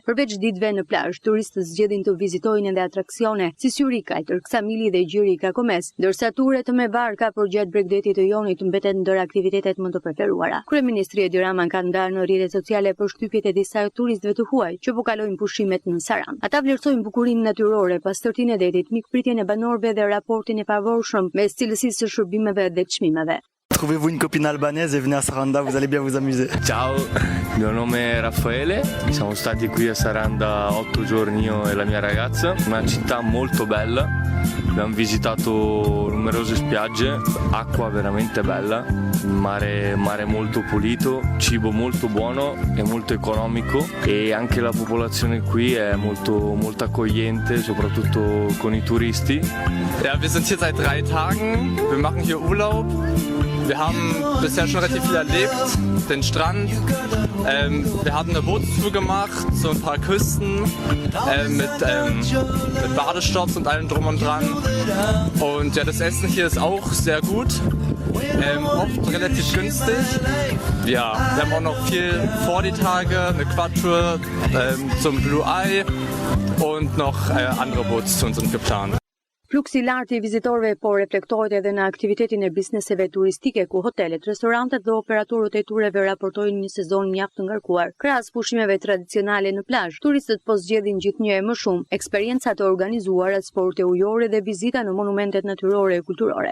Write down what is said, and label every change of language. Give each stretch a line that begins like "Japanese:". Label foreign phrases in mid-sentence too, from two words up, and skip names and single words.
Albanian: Përveç ditëve në plazh, turistët zgjedhin të vizitojnë edhe atraksione si Syrica, Tërksamili dhe Gjiri Kakomes, ndërsa turet me barka përgjatë Bregdetit të Jonit mbetet ndër aktivitetet më të preferuara. Kryeministri Edi Rama ka ndarë në rrjetet sociale përshtypjet e disa turistëve të huaj që po kalojnë pushimet në Sarandë. Ata vlerësojnë bukurinë natyrore, pastërtinë e detit, mikpritjen e banorëve dhe raportin e favorshëm mes cilësisë së shërbimeve dhe çmimeve.
French: Trouvez-vous une copine albanaise et venez à Saranda, vous allez bien vous amuser.
Italian: Ciao, il mio nome è Raffaele, siamo stati qui a Saranda 8 giorni io e la mia ragazza, una città molto bella, abbiamo visitato numerose spiagge, acqua veramente bella, mare molto pulito, cibo molto buono e molto economico e anche la popolazione qui è molto accogliente, soprattutto con i turisti.
German: Ja, wir sind hier seit 3 Tagen, wir machen hier Urlaub. Wir haben bisher schon relativ viel erlebt, den Strand. Wir haben eine Bootstour gemacht, so ein paar Küsten mit Badestopps und allem drum und dran. Und ja, das Essen hier ist auch sehr gut, oft relativ günstig. Ja, wir haben auch noch viel vor die Tage, eine Quad-Tour zum Blue Eye und noch andere Bootstouren sind geplant.
Albanian: Fluksi i lartë i vizitorëve po reflektohet edhe në aktivitetin e bizneseve turistike ku hotelet, restorantet dhe operatorët e tureve raportojnë një sezon mjaft të ngarkuar. Krahas pushimeve tradicionale në plazh, turistët po zgjedhin gjithnjë e më shumë eksperienca të organizuara, sporte ujore dhe vizita në monumentet natyrore e kulturore.